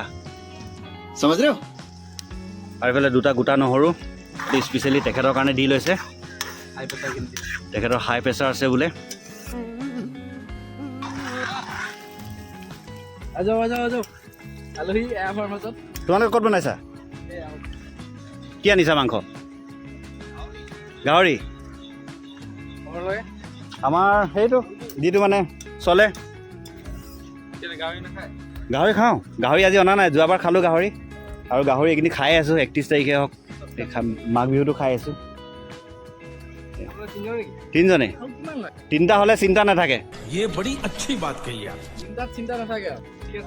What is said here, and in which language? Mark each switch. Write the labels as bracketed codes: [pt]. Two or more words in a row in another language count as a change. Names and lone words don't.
[hi] समझ रहे हो [as] আৰু এইফালে দুটা গোটা নহৰু স্পেচিয়েলি তেখেতৰ কাৰণে দি লৈছে তেখেতৰ [en] high pressure [as] আছে বোলে তোমালোকে ক'ত বনাইছা কি আনিছা মাংস গাহৰি আমাৰ সেইটো যিটো মানে চলে গাহৰি খাওঁ গাহৰি আজি অনা নাই যোৱাবাৰ খালোঁ গাহৰি আৰু গাহৰি এইখিনি খাই আছোঁ 31 তাৰিখে হওক মাঘ বিহুটো খাই আছোঁ তিনিজনেই তিনিটা হ'লে চিন্তা নাথাকে [hi] ये बड़ी अच्छी बात कही आप [as] চিন্তাত চিন্তা নাথাকে আৰু ঠিক আছে